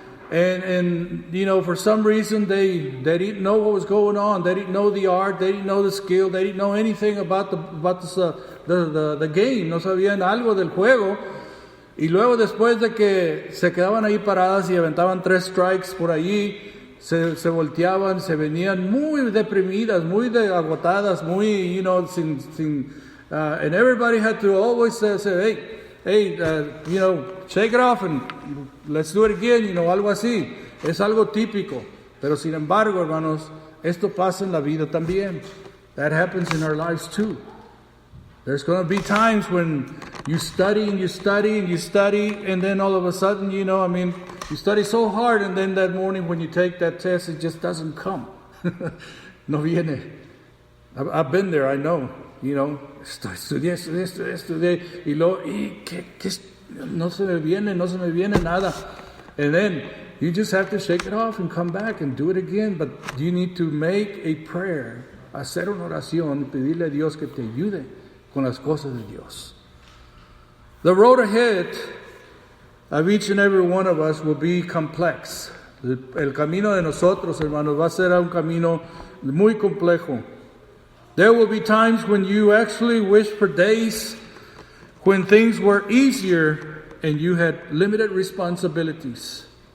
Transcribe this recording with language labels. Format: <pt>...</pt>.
<en>And you know, for some reason they didn't know what was going on. They didn't know the art. They didn't know the skill. They didn't know anything about the game.</en> <es>No sabían algo del juego. Y luego después de que se quedaban ahí paradas y aventaban 3 strikes por allí, se volteaban, se venían muy deprimidas, muy agotadas, muy,</es> <en>you know, and everybody had to always say, hey, you know,</en> <es>shake it off and let's do it again, you know, algo así. Es algo típico. Pero sin embargo, hermanos, esto pasa en la vida también.</es> <en>That happens in our lives too. There's going to be times when you study and you study and you study, and then all of a sudden, you know, I mean, you study so hard, and then that morning when you take that test, it just doesn't come.</en> <es>No viene.</es> <en>I've been there, I know. You know,</en> <es>estudié, y luego, no se me viene nada.</es> <en>And then you just have to shake it off and come back and do it again. But you need to make a prayer,</en> <es>hacer una oración, pedirle a Dios que te ayude con las cosas de Dios.</es> <en>The road ahead of each and every one of us will be complex.</en> <es>El camino de nosotros, hermanos, va a ser un camino muy complejo.</es> <en>There will be times when you actually wish for days when things were easier and you had limited responsibilities.</en>